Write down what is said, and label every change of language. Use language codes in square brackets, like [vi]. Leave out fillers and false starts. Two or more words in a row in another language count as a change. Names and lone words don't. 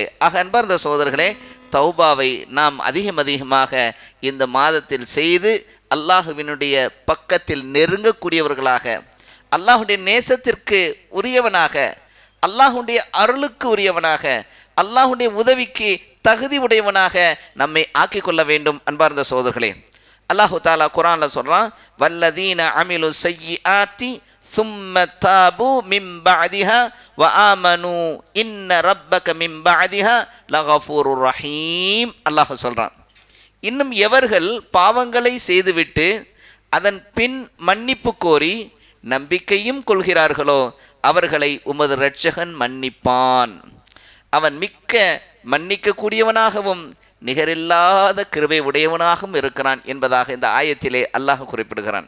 [ta] அன்பார்ந்த சகோதரர்களே, தௌபாவை நாம் அதிகமாக இந்த மாதத்தில் செய்து அல்லாஹுவினுடைய பக்கத்தில் நெருங்கக்கூடியவர்களாக, அல்லாஹுடைய நேசத்திற்கு உரியவனாக, அல்லாஹுடைய அருளுக்கு உரியவனாக, அல்லாஹுடைய உதவிக்கு தகுதி உடையவனாக நம்மை ஆக்கிக் கொள்ள வேண்டும். அன்பார்ந்த சகோதரர்களே, [ar] الله تعالى [ta] குர்ஆன்ல சொல்றான், [ar] والذين عملوا السيئات ثم تابوا من بعدها وآمنوا إن ربك من بعدها لغفور رحيم. [ta] அல்லாஹ் சொல்றான், இன்னும் எவர்கள் பாவங்களை செய்துவிட்டு அதன் பின் மன்னிப்பு கோரி நம்பிக்கையும் கொள்கிறார்களோ அவர்களை உமது இரட்சகன் மன்னிப்பான். அவன் மிக்க மன்னிக்க கூடியவனாகவும் நிகரில்லாத கிருபை உடையவனாகவும் இருக்கிறான் என்பதாக இந்த ஆயத்திலே அல்லாஹ் குறிப்பிடுகிறான்.